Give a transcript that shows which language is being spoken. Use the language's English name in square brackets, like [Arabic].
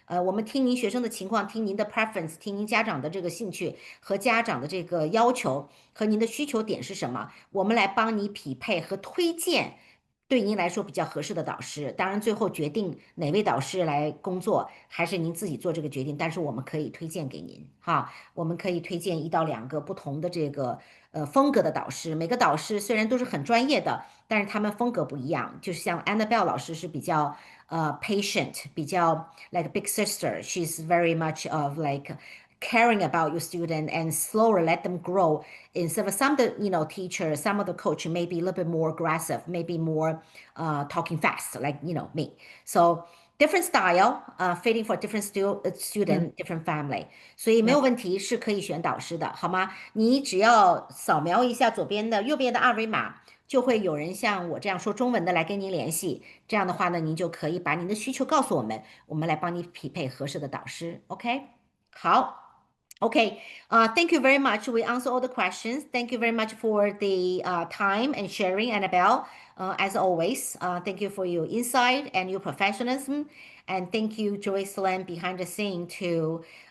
[Chinese] 我们听您学生的情况，听您的 preference，听您家长的这个兴趣和家长的这个要求和您的需求点是什么，我们来帮你匹配和推荐对您来说比较合适的导师。当然，最后决定哪位导师来工作，还是您自己做这个决定。但是我们可以推荐给您，哈，我们可以推荐1到2个不同的这个风格的导师。每个导师虽然都是很专业的，但是他们风格不一样。就是像 Annabelle 老师是比较 [English] patient， [Chinese] 比较 [English] like big sister，she's very much of like caring about your student and slower let them grow instead of some of the teacher, some of the coach may be a little bit more aggressive, maybe more talking fast like me. So different style fitting for different student, different family. [Chinese] 所以没有问题，是可以选导师的，好吗？你只要扫描一下右边的二维码，就会有人像我这样说中文的来跟您联系。这样的话呢，您就可以把您的需求告诉我们，我们来帮你匹配合适的导师。 OK，好。 [English] Okay, thank you very much. We answer all the questions. Thank you very much for the time and sharing, Annabelle. As always, thank you for your insight and your professionalism. And thank you, Joycelyn, behind the scene to